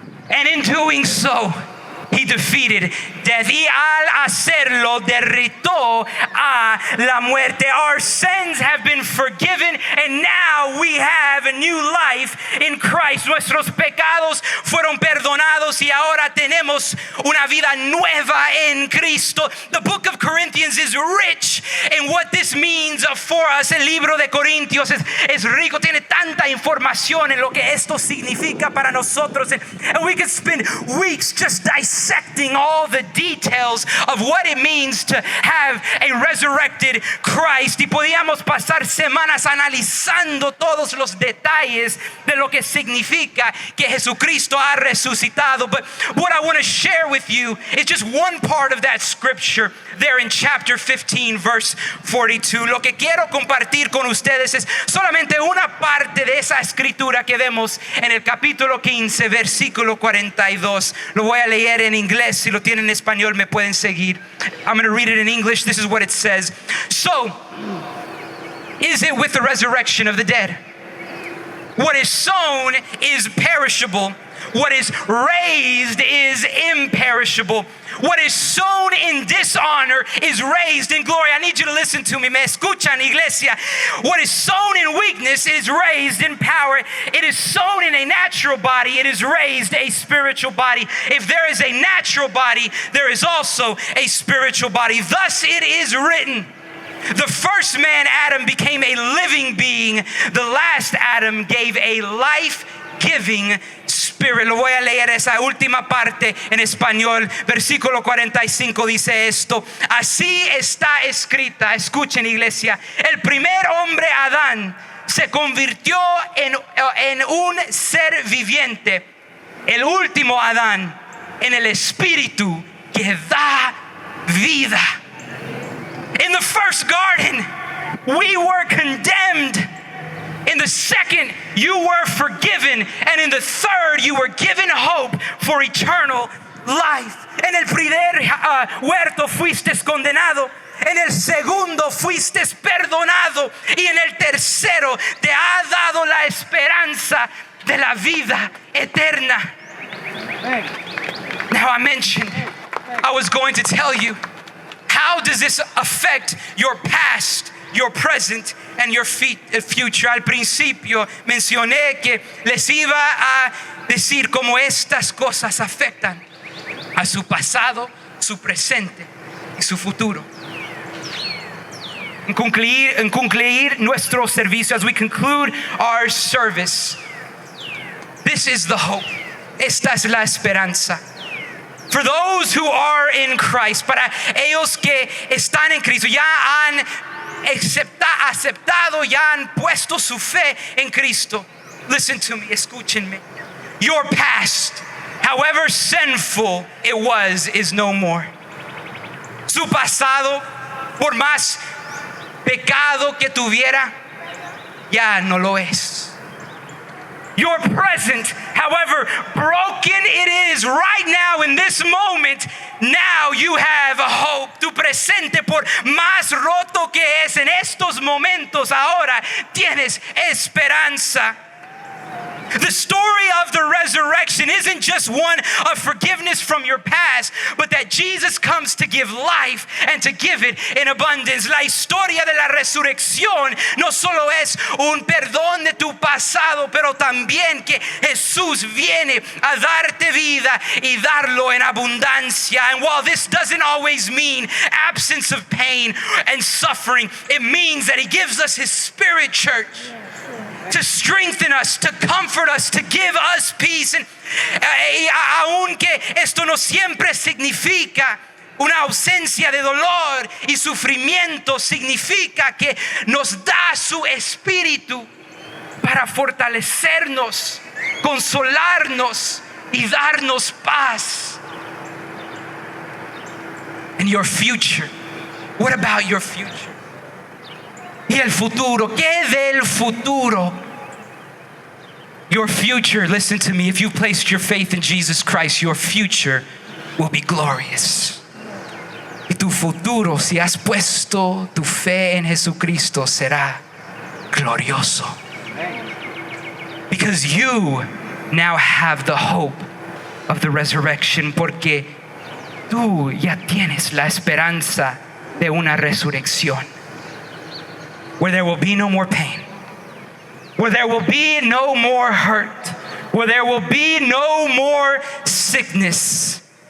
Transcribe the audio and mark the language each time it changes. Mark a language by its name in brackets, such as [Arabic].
[English] And in doing so, he defeated death. [Spanish] Y al hacerlo, derrotó a la muerte. [English] Our sins have been forgiven, and now we have a new life in Christ. [Spanish] Nuestros pecados fueron perdonados y ahora tenemos una vida nueva en Cristo. [English] The book of Corinthians is rich in what this means for us. [Spanish] El libro de Corintios es rico, tiene tanta información en lo que esto significa para nosotros. [English] And we could spend weeks just dissecting all the details of what it means to have a resurrected Christ. [Spanish] Y podíamos pasar semanas analizando todos los detalles de lo que significa que Jesucristo ha resucitado. [English] But what I want to share with you is just one part of that scripture there in chapter 15, verse 42. [Spanish] Lo que quiero compartir con ustedes es solamente una parte de esa escritura que vemos en el capítulo 15, versículo 42. Lo voy a leer en inglés. Si lo tienen en español, me pueden seguir. [English] I'm going to read it in English. This is what it says. So, is it with the resurrection of the dead? What is sown is perishable. What is raised is imperishable. What is sown in dishonor is raised in glory. I need you to listen to me. [Spanish] Me escuchan, iglesia. [English] What is sown in weakness is raised in power. It is sown in a natural body. It is raised a spiritual body. If there is a natural body, there is also a spiritual body. Thus it is written. The first man, Adam, became a living being. The last Adam gave a life-giving spirit. [Spanish] Lo voy a leer esa última parte en español. Versículo 45 dice esto: así está escrita. Escuchen, iglesia. El primer hombre, Adán, se convirtió en un ser viviente. El último Adán, en el espíritu que da vida. [English] In the first garden, we were condemned. In the second, you were forgiven. And in the third, you were given hope for eternal life. [Spanish] En el primer huerto fuiste condenado. En el segundo fuiste perdonado. Y en el tercero te ha dado la esperanza de la vida eterna. [English] Now I mentioned, I was going to tell you, how does this affect your past, your present, and your future? [Spanish] Al principio mencioné que les iba a decir cómo estas cosas afectan a su pasado, su presente y su futuro. En concluir nuestro servicio, [English] as we conclude our service, this is the hope. [Spanish] Esta es la esperanza. [English] For those who are in Christ, [Spanish] para ellos que están en Cristo, ya han aceptado, ya han puesto su fe en Cristo. [English] Listen to me, [Spanish] escúchenme. [English] Your past, however sinful it was, is no more. [Spanish] Su pasado, por más pecado que tuviera, ya no lo es. [English] Your present, however broken it is right now in this moment, now you have a hope. [Spanish] Tu presente, por más roto que es en estos momentos, ahora tienes esperanza. [English] The story of the resurrection isn't just one of forgiveness from your past, but that Jesus comes to give life and to give it in abundance. [Spanish] La historia de la resurrección no solo es un perdón de tu pasado, pero también que Jesús viene a darte vida y darlo en abundancia. [English] And while this doesn't always mean absence of pain and suffering, it means that He gives us His Spirit, church, to strengthen us, to comfort us, to give us peace. [Spanish] And aunque esto no siempre significa una ausencia de dolor y sufrimiento, significa que nos da su espíritu para fortalecernos, consolarnos y darnos paz. [English] And your future, what about your future? [Spanish] Y el futuro, ¿qué del futuro? [English] Your future, listen to me, if you placed your faith in Jesus Christ, your future will be glorious. [Spanish] Y tu futuro, si has puesto tu fe en Jesucristo, será glorioso. [English] Because you now have the hope of the resurrection, [Spanish] porque tú ya tienes la esperanza de una resurrección. [English] Where there will be no more pain, where there will be no more hurt, where there will be no more sickness.